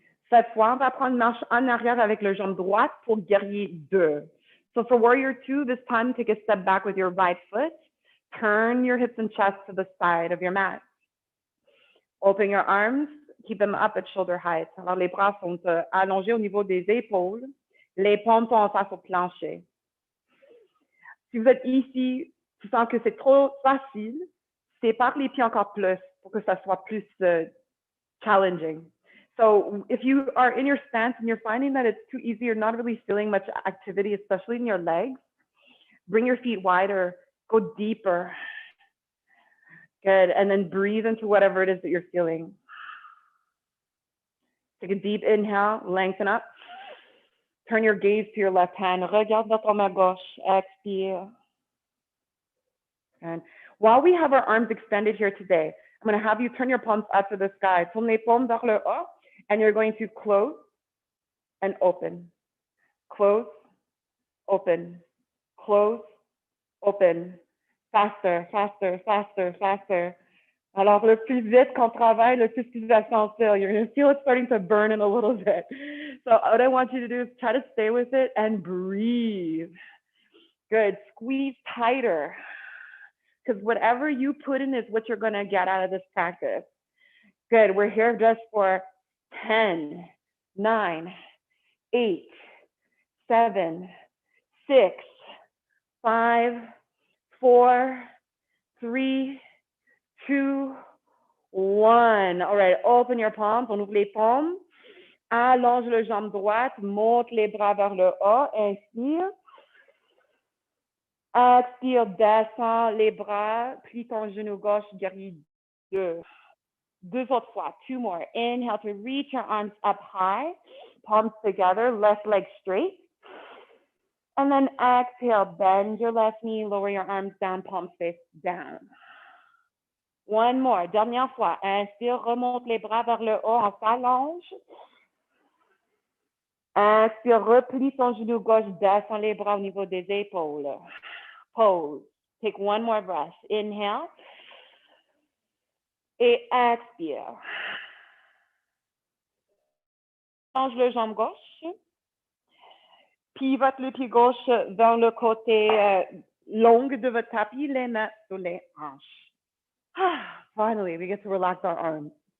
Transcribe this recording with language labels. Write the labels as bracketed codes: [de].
[fr] Cette fois, on va prendre une marche en arrière avec le jambe droite pour guerrier 2. [en] So for warrior 2, this time, take a step back with your right foot. Turn your hips and chest to the side of your mat. Open your arms, keep them up at shoulder height. [fr] Alors, les bras sont allongés au niveau des épaules. Les paumes sont en face au plancher. Si vous êtes ici, tu sens que c'est trop facile, sépare les pieds encore plus pour que ça soit plus challenging. So if you are in your stance and you're finding that it's too easy, you're not really feeling much activity, especially in your legs, bring your feet wider, go deeper. Good, and then breathe into whatever it is that you're feeling. [en] Take a deep inhale, lengthen up. Turn your gaze to your left hand. [fr] Regarde vers ton main gauche, expire. [en] And while we have our arms extended here today, I'm going to have you turn your palms up to the sky. [fr] Tourne les paumes vers le haut, [en] and you're going to close and open. Close, open, close, open. Faster, faster, faster, faster. [fr] Alors, le plus vite qu'on travaille, le plus tu vas sentir. [en] You're going to feel it starting to burn in a little bit. So what I want you to do is try to stay with it and breathe. Good. Squeeze tighter. Because whatever you put in is what you're going to get out of this practice. Good. We're here just for 10, 9, 8, 7, 6, 5, 4, 3, 2, 1. All right, open your palms. [fr] On ouvre les paumes. Allonge le jambe droite. Monte les bras vers le haut. Inspire. Expire, descends les bras. Plie ton genou gauche, guerrier 2. Deux autres fois. [en] 2 more. Inhale to reach your arms up high. Palms together. Left leg straight. And then exhale, bend your left knee, lower your arms down, palms face down. One more, [fr] dernière fois. Inspire, remonte les bras vers le haut, on s'allonge. Inspire, replie ton genou gauche, descends les bras au niveau des épaules. [en] Pose. Take one more breath. Inhale. [fr] Et expire. Change le jambe gauche. Pivote le pied gauche vers le côté long de votre tapis, les mains sur les hanches. [en] Finally, we get to relax our arms.